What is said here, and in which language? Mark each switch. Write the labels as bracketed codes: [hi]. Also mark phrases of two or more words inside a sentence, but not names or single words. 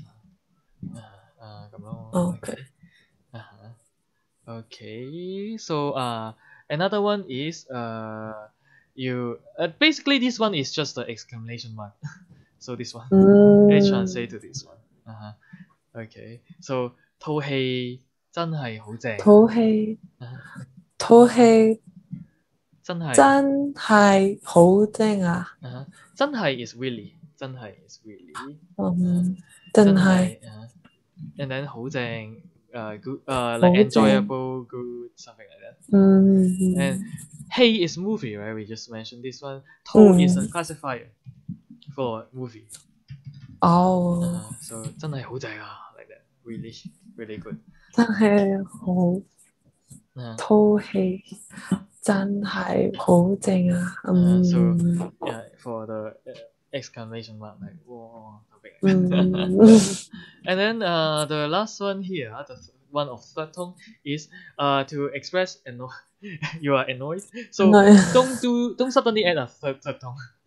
[yue] 咁咯 [en] okay Okay, so another one is you basically this one is just the exclamation mark. So this one, let's translate to this one. Okay, so [yue] 套戲真係好正。套戲真係真係好正啊！ [en] 真係 is really 真係 is really [yue] 真係 [en] and then [yue] 好正 [en] good like enjoyable good something like that. And hey is movie, right? We just mentioned this one. 套 is a classifier for movie. So [yue] 真係好正啊 [en] like that. Really really good. [yue] 真係好套戲真係好正啊 [en] ！So yeah, for the exclamation mark, like whoa, something. And then the last one here, the one of third tone is to express you are annoyed. So don't suddenly add a third tone.